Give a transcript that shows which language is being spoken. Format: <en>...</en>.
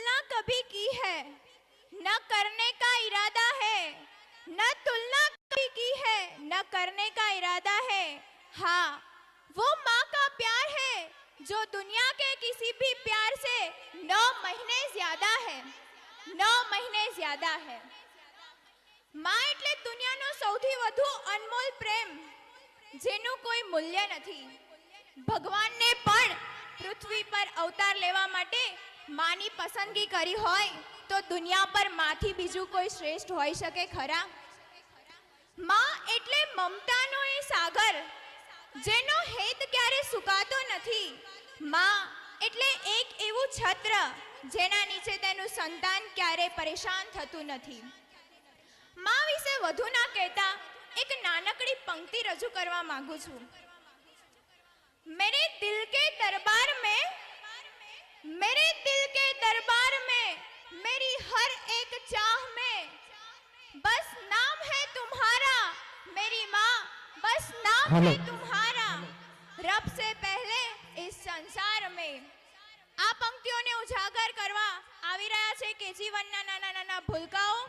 <hi>कभी की है, न करने का इरादा है, न तुलना कभी की है, न करने का इरादा है। हाँ, वो माँ का प्यार है जो दुनिया के किसी भी प्यार से 9 महीने ज्यादा है, 9 महीने ज्यादा है।</hi> <gu>માં એટલે દુનિયાનો સૌથી વધુ અનમોલ પ્રેમ, જેનું કોઈ મૂલ્ય નથી. ભગવાનને પણ પૃથ્વી પર અવતાર લેવા માટે માની પસંદગી કરી હોય તો દુનિયા પર માથી બીજું કોઈ શ્રેષ્ઠ હોઈ શકે ખરા? માં એટલે મમતાનો એ સાગર જેનો હેત ક્યારે સુકાતો નથી. માં એટલે એક એવું છત્ર જેના નીચે તેનું સંતાન ક્યારે પરેશાન થતું નથી. माँ विषे વધુ ના કહેતા એક નાનકડી પંક્તિ રજૂ કરવા માંગુ છું.</gu> <hi>मेरे दिल के दरबार में, मेरे दिल के दरबार में, मेरी हर एक चाह में बस नाम है तुम्हारा, मेरी माँ बस नाम है तुम्हारा, रब से पहले इस संसार में.</hi> <gu>આ પંક્તિઓને ઉજાગર કરવા આવી રહ્યા છે KG1 ના નાના નાના ભૂલકાઓ.</gu>